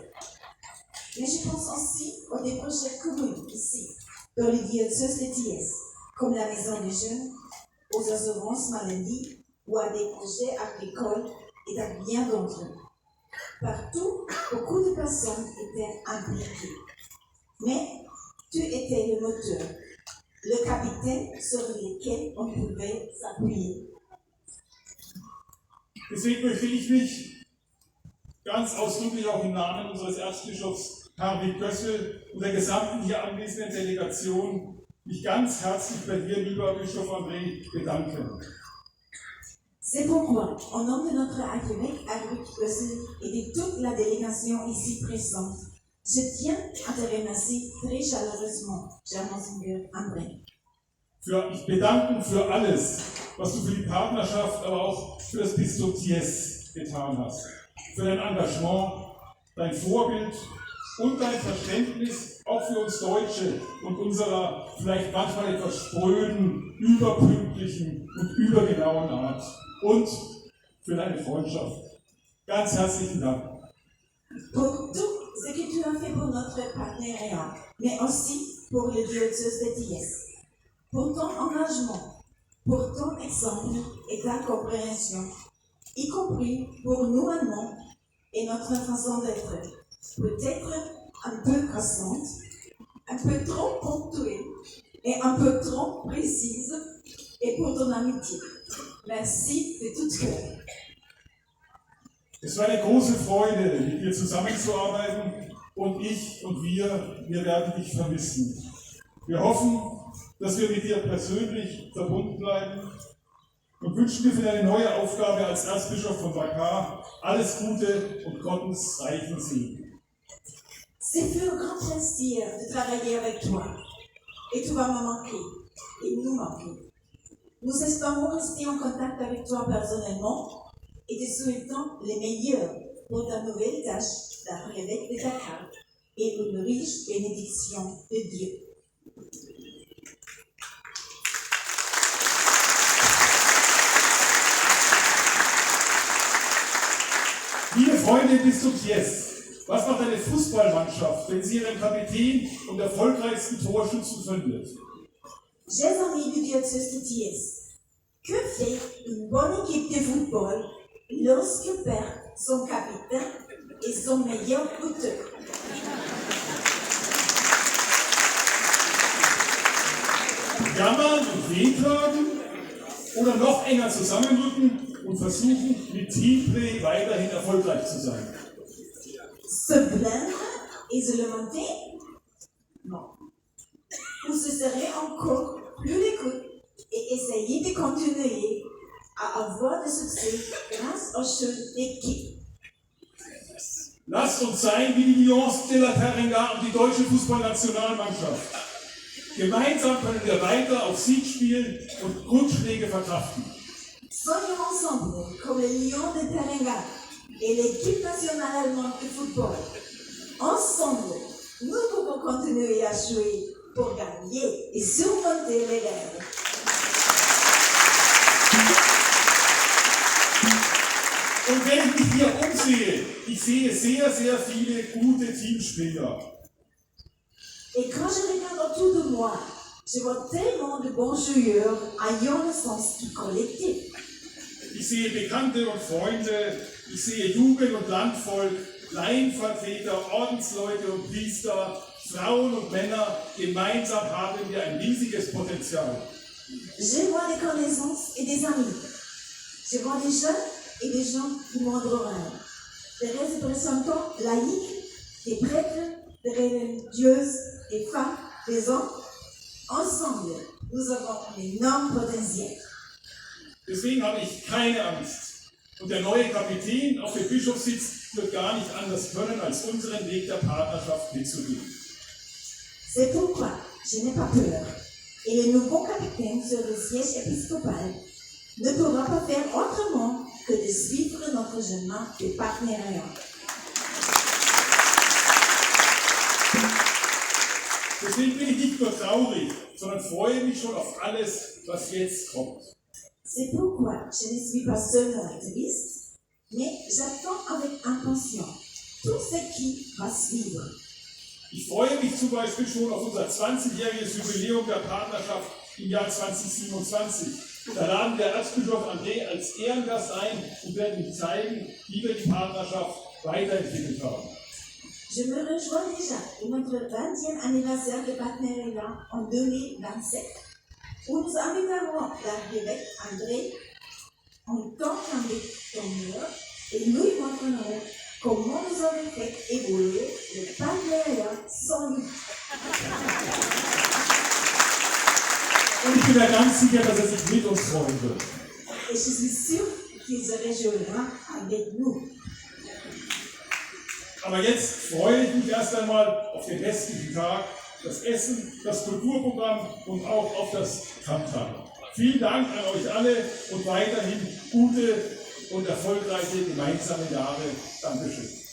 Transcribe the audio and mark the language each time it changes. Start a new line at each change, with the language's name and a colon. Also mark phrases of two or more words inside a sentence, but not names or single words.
French: Mais je pense aussi aux des projets communs ici, dans les diocèses de Thiès, comme la maison des jeunes, aux assurances maladie ou à des projets agricoles et à bien d'autres. Partout, beaucoup de personnes étaient impliquées. Mais tu étais le moteur, le capitaine sur lequel on pouvait s'appuyer.
German: Deswegen möchte ich mich ganz ausdrücklich auch im Namen unseres Erzbischofs Hartwig Gössel und der gesamten hier anwesenden Delegation mich ganz herzlich bei dir, lieber Bischof André, bedanken.
French: C'est pourquoi, au nom de notre archevêque Hartwig Gössel et de toute la délégation ici présente, je tiens à te remercier très chaleureusement, cher Monseigneur André.
German: Ich bedanken für alles, was du für die Partnerschaft, aber auch für das Bistum Thiès getan hast. Für dein Engagement, dein Vorbild und dein Verständnis auch für uns Deutsche und unserer vielleicht manchmal etwas spröden, überpünktlichen und übergenauen Art und für deine Freundschaft. Ganz herzlichen Dank.
French: Pour tout ce que tu as fait pour notre partenariat, mais aussi pour le diocèse de Thiès, pour ton engagement, pour ton exemple et ta compréhension, y compris pour nous allemands et notre façon d'être, peut-être un peu croissante, un peu trop ponctuelle et un peu trop précise, et pour ton amitié. Merci de tout cœur.
German: Es war eine große Freude, mit dir zusammenzuarbeiten und ich und wir werden dich vermissen. Wir hoffen, dass wir mit dir persönlich verbunden bleiben und wünschen dir für deine neue Aufgabe als Erzbischof von Dakar alles Gute und Gottes reichen Segen.
French: C'est fut un grand plaisir de travailler avec toi et tu vas me manquer et nous manquer. Nous espérons rester en contact avec toi personnellement et te souhaitons les meilleurs pour ta nouvelle tâche d'archevêque de Dakar et une riche bénédiction de Dieu.
German: Liebe Freunde des Bistumsjes, was macht eine Fußballmannschaft, wenn sie ihren Kapitän und erfolgreichsten Torschützen verliert?
French: Chers amis du diocèse de Thiès, que fait une bonne équipe de football lorsque perd son capitaine et son meilleur buteur?
German: Jammern und wehklagen oder noch enger zusammenrücken und versuchen, mit Teamplay weiterhin erfolgreich zu sein?
French: Se plaindre et se lamenter? Non. Ou se serrer encore plus les coudes et essayer de continuer à avoir du succès grâce au jeu d'équipe.
German: Lasst uns sein wie die Lions de la Teranga und die deutsche Fußballnationalmannschaft. Gemeinsam können wir weiter auf Sieg spielen und Rückschläge verkraften.
French: Soyons ensemble comme les Lions de Teranga et l'équipe nationale allemande de football. Ensemble, nous pouvons continuer à jouer pour gagner et surmonter les rêves.
German: Und wenn ich mich hier umsehe, ich sehe sehr, sehr viele gute Teamspieler.
French: Et quand je regarde autour de moi, je vois tellement de bons joueurs ayant le sens du collectif.
German: Ich sehe Bekannte und Freunde, ich sehe Jugend und Landvolk, Laienvertreter, Ordensleute und Priester, Frauen und Männer. Gemeinsam haben wir ein riesiges Potenzial.
French: Je vois des connaissances et des amis. Je vois des jeunes et des gens du monde rural, des représentants laïcs, des prêtres, des religieuses, des femmes, des hommes. Ensemble, nous avons un énorme potentiel.
German: Deswegen habe ich keine Angst. Und der neue Kapitän auf dem Bischofssitz wird gar nicht anders können, als unseren Weg der Partnerschaft mitzugehen.
French: C'est pourquoi je n'ai pas peur. Et le nouveau capitaine sur le siège épiscopal ne pourra pas faire autrement que de suivre notre chemin de partenariat.
German: Deswegen bin ich nicht nur traurig, sondern freue mich schon auf alles, was jetzt kommt.
French: C'est pourquoi je ne suis pas seulement triste, mais j'attends avec impatience tout ce qui va suivre.
German: Ich freue mich zum Beispiel schon auf unser 20-jähriges Jubiläum der Partnerschaft im Jahr 2027. Da laden wir Erzbischof André als Ehrengast ein und werden ihm zeigen, wie wir die Partnerschaft weiterentwickelt haben.
French: Je me rejoins déjà pour notre 20e anniversaire de partenariat en 2027, où nous inviterons l'archevêque André en tant qu'ambassadeur et nous lui montrerons comment nous avons fait évoluer le partenariat sans lui.
German: Und ich bin mir ganz sicher, dass er sich mit uns freuen wird.
French: Et je suis sûre qu'il se réjouira avec nous.
German: Aber jetzt freue ich mich erst einmal auf den restlichen Tag, das Essen, das Kulturprogramm und auch auf das Tamtam. Vielen Dank an euch alle und weiterhin gute und erfolgreiche gemeinsame Jahre.